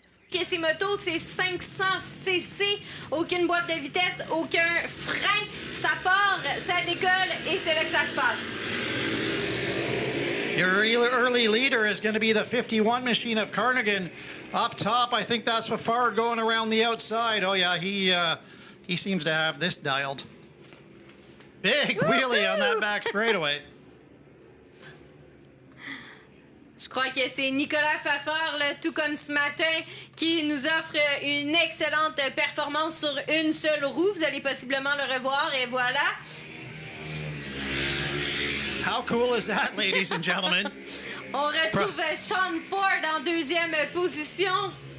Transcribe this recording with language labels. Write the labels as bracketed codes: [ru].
[fr] OK, ces motos, c'est 500 cc, aucune boîte de vitesse, aucun frein. Ça part, ça décolle et c'est là que ça se passe. [en] Your early leader is going to be the 51 machine of Carnegie. Up top, I think that's Fafard going around the outside. Oh, yeah, he seems to have this dialed. Big wheelie on that back straightaway. [fr] Je crois que c'est Nicolas Fafard, là, tout comme ce matin, qui nous offre une excellente performance sur une seule roue. Vous allez possiblement le revoir, et voilà. [en] How cool is that, ladies and gentlemen? [fr] On retrouve Sean Ford en deuxième position.